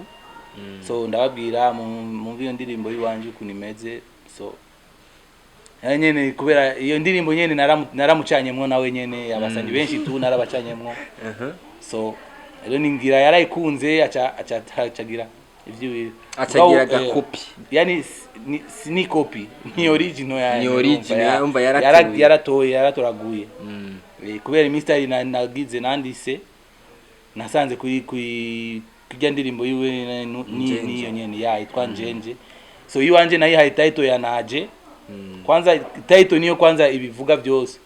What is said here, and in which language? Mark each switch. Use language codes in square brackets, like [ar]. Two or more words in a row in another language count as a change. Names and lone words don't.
[rn] So ndababwira mu iyo ndirimbo yiwanje ukuntu imeze. So nyene kubera iyo ndirimbo nyene naramucanyemwo nawe nyene abasandi benshi tu narabacanyemwo. So rero ningira yarayikunze acagira ivyo acagira gakopi. Yani ni copy ni original yani. Ni original umva yaratoraguye. Kubera imistari nagize nandise nasanze kujya ndirimbo yiwe niyo nyene yitwa njenje. So yiwanje nayi hayi title ya Yaje. Kwanza title niyo kwanza ibivuga byose.